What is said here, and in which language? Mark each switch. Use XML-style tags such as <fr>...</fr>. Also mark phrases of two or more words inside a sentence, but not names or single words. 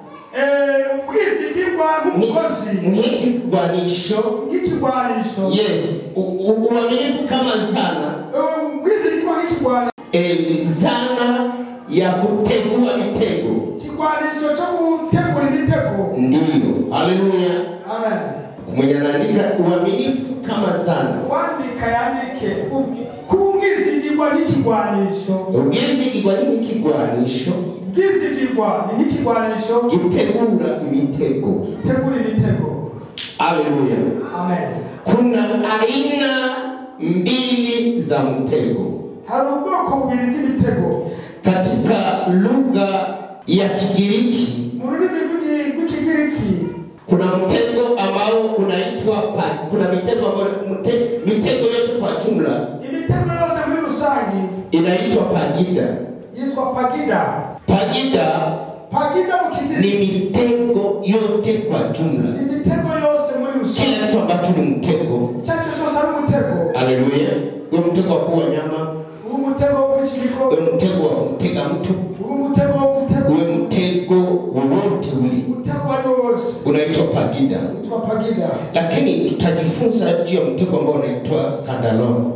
<rn>Ngikigwanisho. Yes.</rn> <sw>Uaminifu kama zana. Zana ya kutegua mitego. Kigwanisho cha kutegua mitego. Ndiyo. Haleluya. Amen. Mwenye anaandika uaminifu kama zana.</sw> <rn>Wandika yandike kubwizigirwa n'ikigwanisho. Ubwizigirwa n'ikigwanisho. Ubwizigirwa n'ikigwanisho gitegura imitego. Gitegura imitego. Haleluya. Amen.</rn> <sw>Kuna aina mbili za mtego.</sw> <rn>Hari ubwoko bubiri bw'imitego</rn> <sw>katika lugha ya Kigiriki.</sw> <rn>Mu rurimi rw'Ikigiriki</rn> <sw>kuna mtego ambao unaitwa kuna mitego ambayo mitego yote kwa jumla.</sw> <rn>Imitego yose muri rusangi</rn> <sw>inaitwa pagida.</sw> <rn>Yitwa pagida.</rn> <sw>Pagida ni mitego yote kwa jumla.</sw> <rn>Ni mitego yose muri rusangi.</rn> <sw>Kila kitu ambacho ni mtego. Chacho sasa ni mtego. Haleluya. Wewe mtego wa kuua nyama. Wewe mtego wa kuchikiko. Wewe mtego wa kumtega mtu. Wewe mtego wa kutega. Wewe mtego wowote ule. Mtego wowote unaitwa pagida. Unaitwa pagida. Lakini tutajifunza juu ya mtego ambao unaitwa skandalon.</sw>